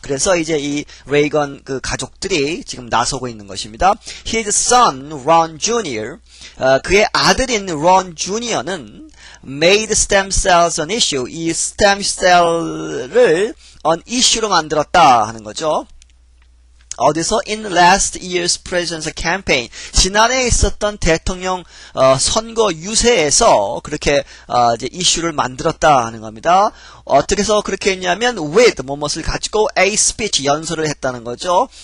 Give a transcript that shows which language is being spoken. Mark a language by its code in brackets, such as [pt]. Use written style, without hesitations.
[ko] 그래서 이제 이 레이건 가족들이 지금 나서고 있는 것입니다. [en] His son, [ko] Ron Jr., 그의 아들인 론 주니어는 [en] made stem cells an issue, [ko] 이 stem cell을 [en] an issue [ko] 로 만들었다 하는 거죠. 어디서? [en] In last year's presidential campaign, [ko] 지난해 있었던 대통령 선거 유세에서 그렇게 이제 이슈를 만들었다 하는 겁니다. 어떻게 해서 그렇게 했냐면 with 무엇을 가지고 [en] a speech, [ko] 연설을 했다는 거죠.